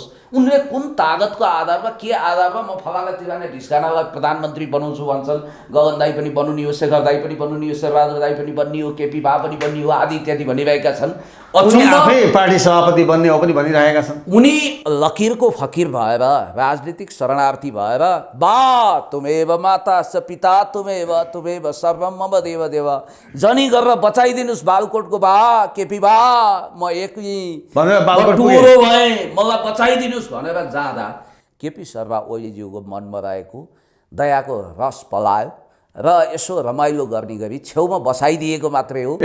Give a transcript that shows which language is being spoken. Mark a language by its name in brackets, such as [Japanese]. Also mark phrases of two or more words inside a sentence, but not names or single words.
[Nepali] उनले कुन तागतको आधारमा, के आधारमा म फलाना तिराना ढिस्कानालाई प्रधानमन्त्री बनाउँछु भन्छन्, गगन दाई पनि बन्नु हो, शेखर दाई पनि बन्नु हो, शेरबहादुर दाई पनि बन्ने हो, केपी बा पनि बन्ने हो आदि इत्यादि भनिरहेका छन्। आफै पार्टी सभापति बन्ने हो पनि भनिरहेका छन्। उनी लकीरको फकीर भएर, राजनीतिक शरणार्थी भएर बा [Sanskrit] तुमेव माता स पिता तुमेव सर्वम मम देव देव [Nepali] जनी गरेर बचाइदिनुहोस् बालकोटको बा, केपी बा म एक्लै टुरो भएँ, मलाई बचाइदिनुहोस् भनेर जाँदा केपी शर्मा ओलीज्यूको मनमा रहेको दयाको रस पलायो र यसो रमाइलो गर्ने गरी छेउमा बसाइदिएको मात्रै हो।